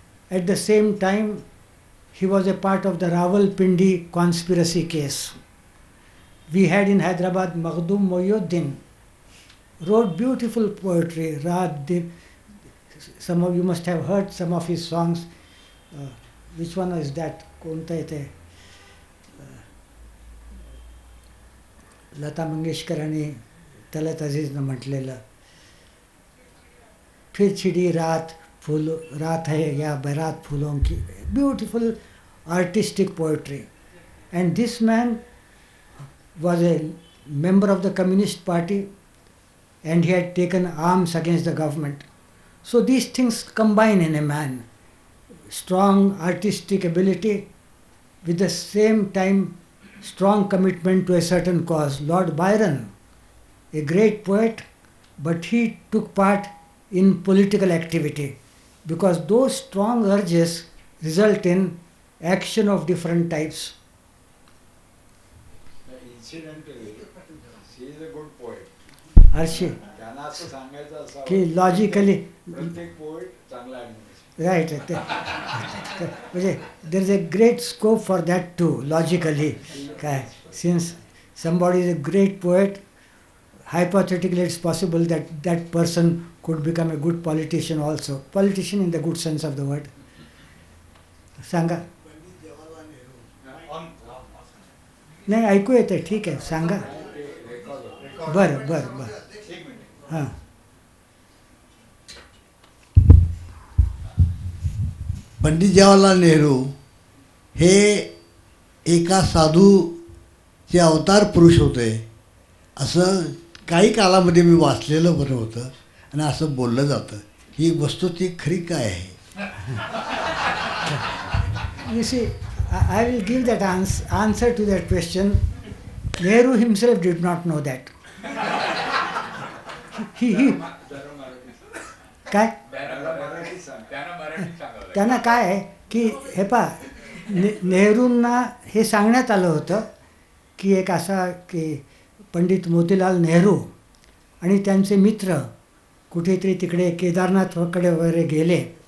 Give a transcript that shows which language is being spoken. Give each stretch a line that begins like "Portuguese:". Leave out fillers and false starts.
English: At the same time, he was a part of the Rawalpindi conspiracy case. We had in Hyderabad Maghdum Mohyuddin, wrote beautiful poetry. Some of you must have heard some of his songs. Which one is that?
Marathi: कोणता येते लता मंगेशकर आणि तलत अजीजनं म्हटलेलं
Hindi: फिर छिड़ी रात है या बारात फूलों की.
English: Beautiful artistic poetry. And this man was a member of the Communist Party and he had taken arms against the government. So these things combine in a man. Strong artistic ability with the same time strong commitment to a certain cause. Lord Byron, a great poet, but he took part in political activity because those strong urges result in action of different types. Incidentally, she is a good poet. Arshi,
Marathi: त्यांना असं सांगायचं असं की logically प्रत्येक poet चांगला administrator.
English: right. There is a great scope for that too, logically. Since somebody is a great poet, hypothetically it's possible that that person could become a good politician also. Politician in the good sense of the word.
Marathi: सांगा. नाही ऐकू येते, ठीक आहे, सांगा. बरं बरं बरं. हां. पंडित जवाहरलाल नेहरू हे एका साधूचे अवतार पुरुष होते असं काही काळामध्ये मी वाचलेलं बरं होतं आणि असं बोललं जातं. ही वस्तुस्थिती खरी काय आहे?
English: You see, I will give that answer to that question. Nehru himself did not know that.
Marathi: He काय त्यांना काय आहे की हे पहा, नेहरूंना हे सांगण्यात आलं होतं की एक असा की पंडित मोतीलाल नेहरू आणि त्यांचे मित्र कुठेतरी तिकडे केदारनाथकडे वगैरे गेले